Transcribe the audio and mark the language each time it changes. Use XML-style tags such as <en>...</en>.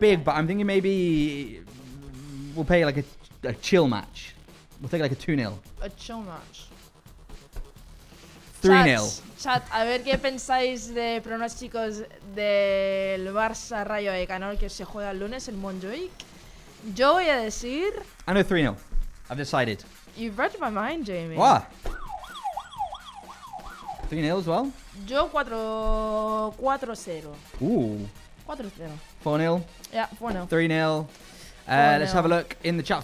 <en>big, but I'm thinking maybe we'll play like a chill match. We'll take like a 2-0. A chill match. 3-0.</en> <es>Chat, a ver qué pensáis de pronósticos del Barça Rayo Vallecano que se juega el lunes en Montjuic. Yo voy a decir.</es> <en>I know 3-0. I've decided. You've read my mind, Jamie. What? 3-0 as well?</en> <es>Yo 4-0. Ooh.</es> <en>4-0. 4-0. Yeah, 4-0. 3-0. 4-0. Let's have a look in the chat.</en>